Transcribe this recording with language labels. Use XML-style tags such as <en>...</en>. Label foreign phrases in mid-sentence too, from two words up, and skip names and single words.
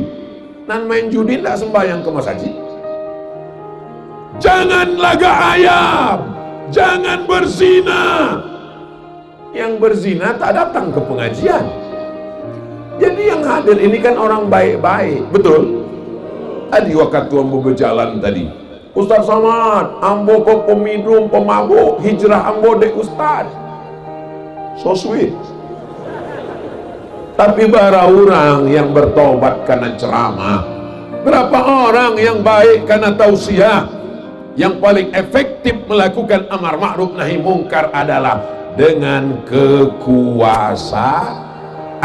<id>Nan main judi tidak sembahyang ke masjid. Jangan laga ayam, jangan berzina. Yang berzina tak datang ke pengajian. Jadi yang hadir ini kan orang baik-baik, betul?</id> <min>Tadi waktu ambo berjalan tadi, Ustaz Somad, ambo peminum, pemabuk, hijrah ambo dek Ustaz.</min> <en>So sweet.</en> <id>Tapi bara orang yang bertobat karena ceramah, berapa orang yang baik karena tausiah. Yang paling efektif melakukan</id> <ar>amar ma'ruf nahi mungkar</ar> <id>adalah dengan kekuasaan.</id>